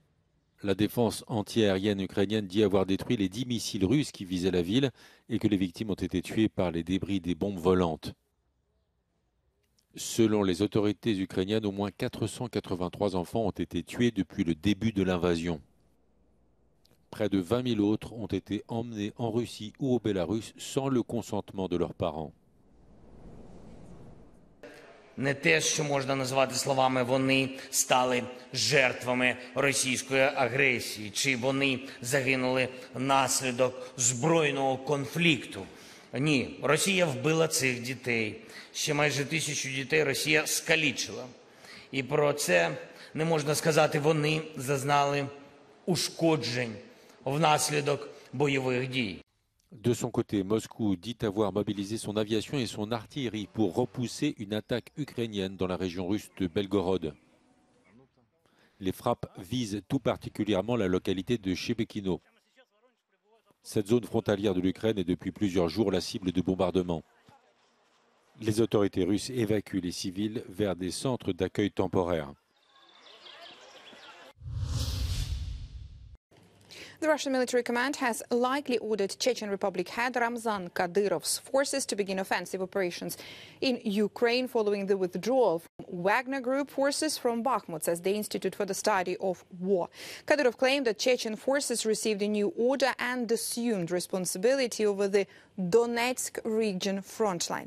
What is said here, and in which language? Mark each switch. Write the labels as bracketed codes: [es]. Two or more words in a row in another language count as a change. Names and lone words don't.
[fr] La défense antiaérienne ukrainienne dit avoir détruit les 10 missiles russes qui visaient la ville et que les victimes ont été tuées par les débris des bombes volantes. Selon les autorités ukrainiennes, au moins 483 enfants ont été tués depuis le début de l'invasion. Près de 20 000 autres ont été emmenés en Russie ou au Bélarus sans le consentement de leurs parents. [uk] Не те, що можна назвати словами «вони стали жертвами російської агресії», чи «вони загинули внаслідок збройного конфлікту». Ні, Росія вбила цих дітей. Ще майже 1000 дітей Росія скалічила. І про це не можна сказати «вони зазнали ушкоджень внаслідок бойових дій». [fr] De son côté, Moscou dit avoir mobilisé son aviation et son artillerie pour repousser une attaque ukrainienne dans la région russe de Belgorod. Les frappes visent tout particulièrement la localité de Chebekino. Cette zone frontalière de l'Ukraine est depuis plusieurs jours la cible de bombardements. Les autorités russes évacuent les civils vers des centres d'accueil temporaires. [en] The Russian military command has likely ordered Chechen Republic head Ramzan Kadyrov's forces to begin offensive operations in Ukraine following the withdrawal from Wagner Group forces from Bakhmut, says the Institute for the Study of War. Kadyrov claimed that Chechen forces received a new order and assumed responsibility over the Donetsk region front line.